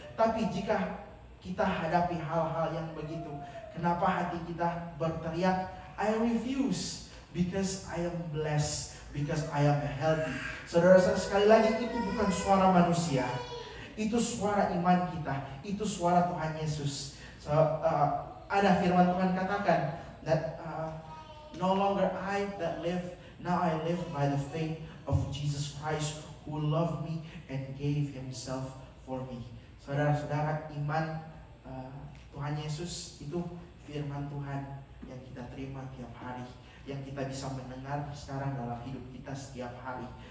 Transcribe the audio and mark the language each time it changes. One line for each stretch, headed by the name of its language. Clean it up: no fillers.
Indonesian: Tapi jika kita hadapi hal-hal yang begitu, kenapa hati kita berteriak
English: I refuse, because I am blessed, because I am healthy.
Indonesian: Saudara-saudara, sekali lagi, itu bukan suara manusia, itu suara iman kita, itu suara Tuhan Yesus. Ada firman Tuhan katakan
English: that no longer I that live, now I live by the faith of Jesus Christ who loved me and gave Himself for me.
Indonesian: Saudara-saudara, iman Tuhan Yesus itu firman Tuhan yang kita terima tiap hari, yang kita bisa mendengar sekarang dalam hidup kita setiap hari.